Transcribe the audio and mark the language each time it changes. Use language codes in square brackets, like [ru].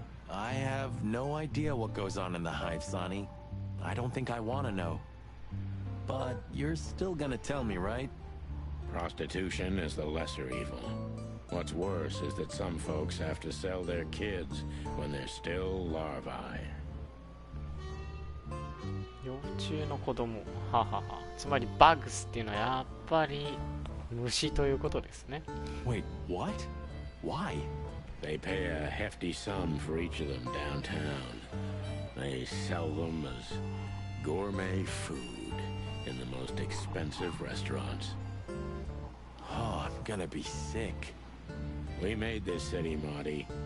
[en] I have no idea what goes on in the hive, Sonny. I don't think I want to know. But you're still gonna tell me, right? Prostitution is the lesser evil. What's worse is that some folks have to sell their kids when they're still larvae. [ja] 幼虫の子供。ははは。つまりバグスっていうのはやっぱり虫ということですね。 [en] Wait, what? Why? They pay a hefty sum for each of them downtown. They sell them as gourmet food in the most expensive restaurants. Oh, I'm gonna be sick. We made this city, Marty.